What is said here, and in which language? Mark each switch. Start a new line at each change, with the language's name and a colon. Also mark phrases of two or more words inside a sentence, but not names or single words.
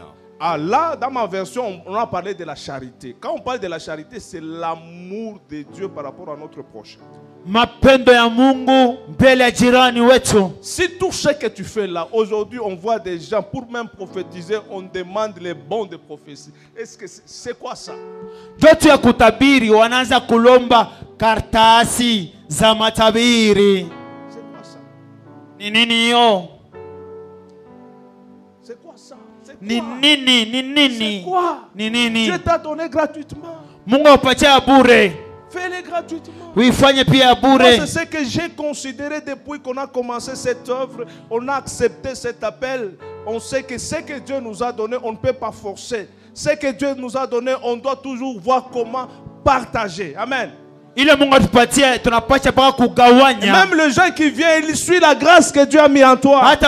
French: Ah là, dans ma version, on a parlé de la charité. Quand on parle de la charité, c'est l'amour de Dieu par rapport à notre prochain. Si tout ce que tu fais là, aujourd'hui on voit des gens, pour même prophétiser, on demande les bons de prophétie. Est-ce que c'est quoi ça?
Swahili: Jotu ya kutabiri wanaanza kulomba kartasi za matabiri.
French: C'est quoi ça?
Swahili: Ni nini yo?
French: C'est quoi ça?
Swahili: Ni nini?
French: C'est quoi?
Swahili: Ni nini?
French: Dieu t'a donné gratuitement.
Swahili: Mungu apatia bure.
French: Fais-le gratuitement.
Swahili: Uifanye pia bure.
French: C'est ce que j'ai considéré depuis qu'on a commencé cette œuvre. On a accepté cet appel. On sait que ce que Dieu nous a donné, on ne peut pas forcer. Ce que Dieu nous a donné, on doit toujours voir comment partager. Amen. Et même les gens qui viennent, ils suivent la grâce que Dieu a mis en toi.